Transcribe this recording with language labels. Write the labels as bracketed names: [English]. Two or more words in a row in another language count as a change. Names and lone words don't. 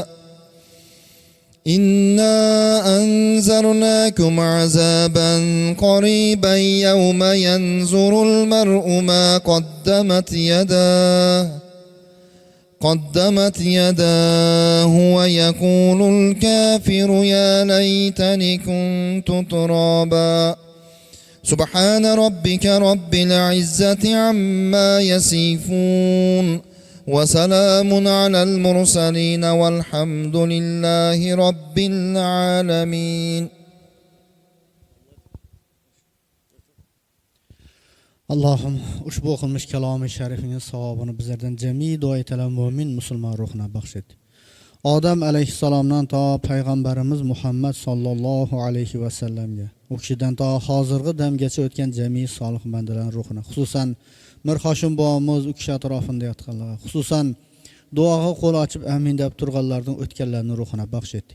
[Arabic] إنا أنذرناكم عذابا قريبا يوم ينظر المرء ما قدمت يداه ويقول الكافر يا ليتني كنت ترابا. سبحان ربك رب العزة عما يصفون وسلام على المرسلين والحمد لله رب العالمين. [Uzbek] Allohim ushbu o'qilmish kalomi sharifning savobini bizlardan jami duoyatalar mu'min musulmon ruhuna baxsh et. Odam alayhissalomdan to payg'ambarimiz Muhammad [Arabic] صلى الله عليه وسلم, [Uzbek] u kishidan to hozirgi damgacha o'tgan jami solih bandalar ruhuna, xususan Mirxoshim bobomiz u kishi atrofida yotganlar, xususan duoga qo'l ochib amin deb turganlarning o'tganlarning ruhuna baxsh etdik.